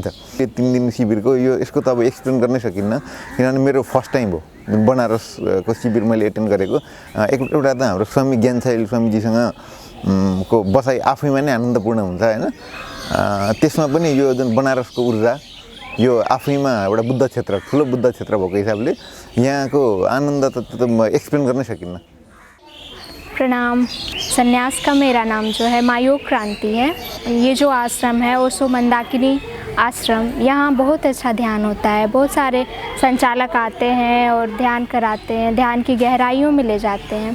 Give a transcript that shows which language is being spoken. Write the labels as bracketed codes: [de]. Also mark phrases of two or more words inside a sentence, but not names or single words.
[ne] यो 3 दिन शिविरको यसको त अब एक्सप्लेन गर्नै सकिन्न, किनभने मेरो [en] first time [ne] हो बनारसको शिविर मैले एटेन्ड गरेको। एउटा त हाम्रो स्वामी ज्ञानसाइल स्वामीजीसँग को बसाइ आफैमा नै आनन्दपूर्ण हुन्छ हैन। त्यसमा पनि यो जुन बनारसको ऊर्जा यो आफैमा एउटा बुद्ध क्षेत्र ठुलो बुद्ध क्षेत्र भएको हिसाबले यहाँको आनन्द त एक्सप्लेन गर्नै सकिन्न। [hi] प्रणाम। संन्यास का मेरा नाम जो है मायोग क्रांति है। ये जो आश्रम है ओशो मंदाकिनी आश्रम, यहाँ बहुत अच्छा ध्यान होता है। बहुत सारे संचालक आते हैं और ध्यान कराते हैं, ध्यान की गहराइयों में ले जाते हैं।